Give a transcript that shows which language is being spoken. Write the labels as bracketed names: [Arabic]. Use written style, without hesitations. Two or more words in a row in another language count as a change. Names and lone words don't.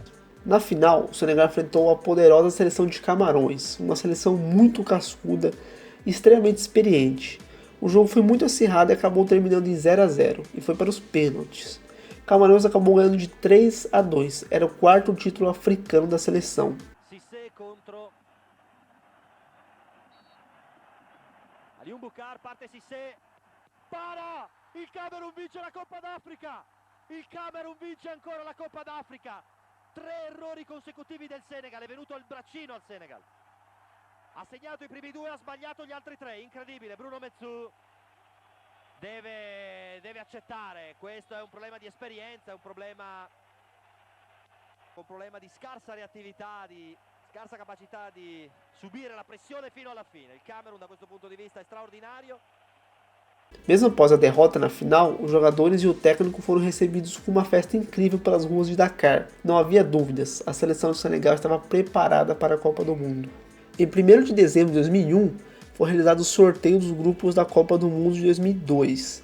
[Portuguese] Na final, o Senegal enfrentou a poderosa seleção de Camarões, uma seleção muito cascuda e extremamente experiente. O jogo foi muito acirrado e acabou terminando em 0-0 e foi para os pênaltis. Camarões acabou ganhando de 3-2, era o quarto título africano da seleção. [Italian] Cissé contro Aliou Bucar, parte Cissé, para! Il Camerun vince la Coppa d'Africa! Il Camerun vince ancora la Coppa d'Africa! 3 errori consecutivi del Senegal, è venuto il braccino al Senegal. Ha segnato i primi 2, ha sbagliato gli altri 3, incredibile. Bruno Metsu deve accettare, questo è un problema di esperienza, è un problema di scarsa reattività, di scarsa capacità di subire la pressione fino alla fine. Il Camerun da questo punto di vista è straordinario. [Portuguese] Mesmo após a derrota na final, os jogadores e o técnico foram recebidos com uma festa incrível pelas ruas de Dakar. Não havia dúvidas, a seleção do Senegal estava preparada para a Copa do Mundo. Em 1º de dezembro de 2001, foi realizado o sorteio dos grupos da Copa do Mundo de 2002.